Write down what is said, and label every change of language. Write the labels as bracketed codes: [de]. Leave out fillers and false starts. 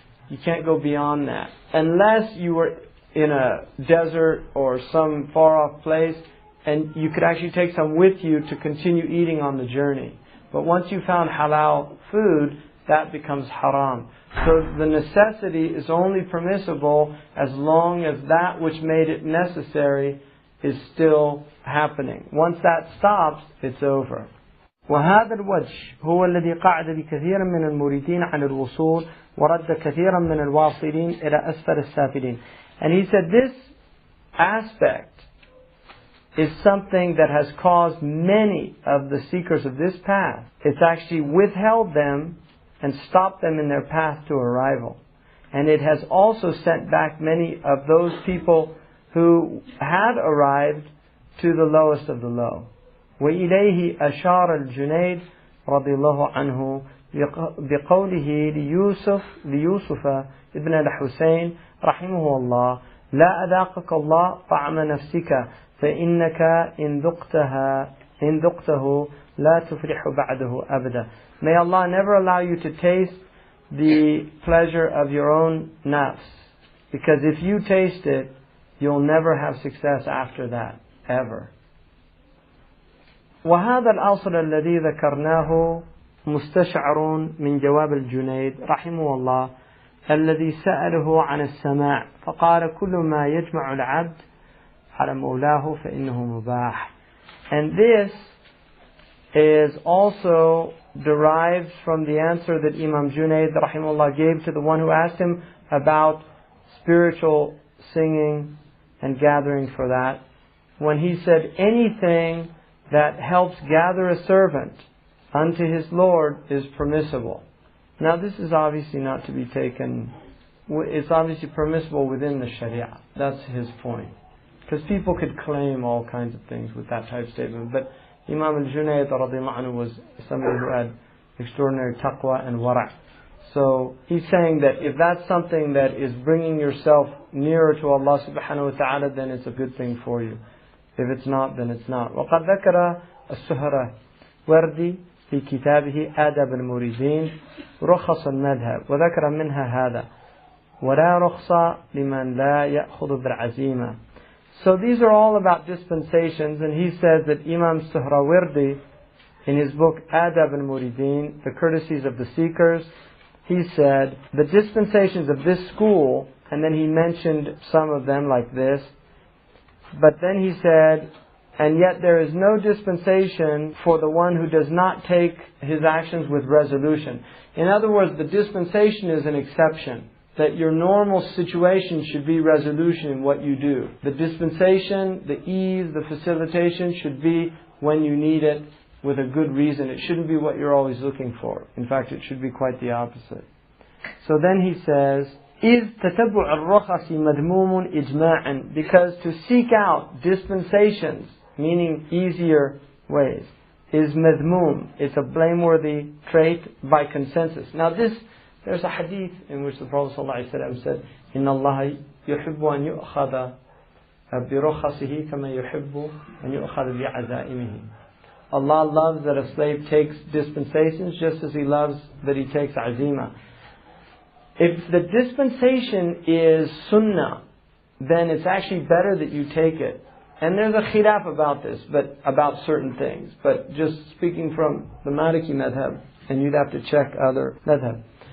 [en] You can't go beyond that. Unless you were in a desert or some far off place and you could actually take some with you to continue eating on the journey. But once you found halal food, that becomes haram. So the necessity is only permissible as long as that which made it necessary is still happening. Once that stops, it's over. [ar] وهذا الوجه هو الذي قعد بكثير من المريدين عن الوصول ورد كثيرا من الواصلين إلى أسفل السافلين. [en] And he said this aspect is something that has caused many of the seekers of this path. It's actually withheld them and stopped them in their path to arrival. And it has also sent back many of those people who had arrived to the lowest of the low. [ar] وإليه أشار الجنيد رضي الله عنه بقوله ليوسف ابن الحسين رحمه الله لا أذاقك الله طعم نفسك فإنك إن ذقته لا تفلح بعده أبدا. [en] May Allah never allow you to taste the pleasure of your own nafs, because if you taste it, you'll never have success after that, ever. [ar] وهذا الأصل الذي ذكرناه مستشعر من جواب الجنيد رحمه الله الذي سأله عن السماع فقال كل ما يجمع العبد على مولاه فإنه مباح. [en] And this is also derived from the answer that Imam Junayd rahimahullah gave to the one who asked him about spiritual singing and gathering for that, when he said anything that helps gather a servant unto his Lord is permissible. Now this is obviously not to be taken, it's obviously permissible within the Sharia. That's his point. Because people could claim all kinds of things with that type of statement. But Imam al-Junayd radiyallahu anhu was somebody who had extraordinary taqwa and wara'. So he's saying that if that's something that is bringing yourself nearer to Allah subhanahu wa ta'ala, then it's a good thing for you. If it's not, then it's not. [ar] وقد ذكر السهروردي في كتابه آداب المريدين رخص المذهب وذكر منها هذا ولا رخصة لمن لا يأخذ بالعزيمة. [en] So these are all about dispensations, and he says that Imam Suhrawardi in his book Adab al-Muridin, The Courtesies of the Seekers, he said the dispensations of this school, and then he mentioned some of them like this, but then he said, and yet there is no dispensation for the one who does not take his actions with resolution. In other words, the dispensation is an exception. That your normal situation should be resolution in what you do. The dispensation, the ease, the facilitation should be when you need it with a good reason. It shouldn't be what you're always looking for. In fact, it should be quite the opposite. So then he says, [ar] إِذْ تَتَبُعَ الرُّخَصِ مَذْمُومٌ إِجْمَاعًا, [en] because to seek out dispensations, meaning easier ways, is madhmoom. It's a blameworthy trait by consensus. Now there's a hadith in which the Prophet ﷺ said, [ar] إِنَّ اللَّهَ يحب أن يؤخذ برخصه كما يحب أن يؤخذ بعزائمه. [en] Allah loves that a slave takes dispensations just as He loves that he takes azima. If the dispensation is sunnah, then it's actually better that you take it. And there's a khilaf about this, but about certain things. But just speaking from the Maliki madhab, and you'd have to check other madhab.